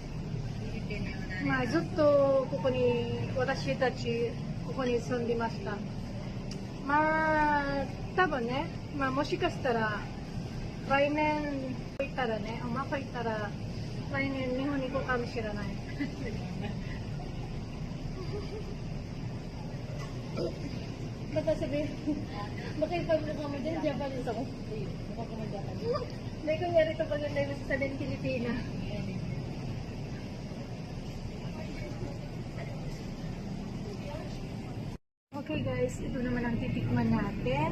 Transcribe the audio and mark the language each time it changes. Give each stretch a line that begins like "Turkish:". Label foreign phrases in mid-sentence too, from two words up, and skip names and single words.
Japanese: まあ、ずっとここに私たちここに住んでました。まあ多分ね、もしかしたら来年行ったらね、行ったら来年日本に行くかもしれない。
Filipino: Baka sabihin, baka ipag-vlog mo dyan, Japanese ako. May kunyari ito pag nandun sa Pilipina.
English: Okay guys,
Filipino: ito naman ang titikman natin.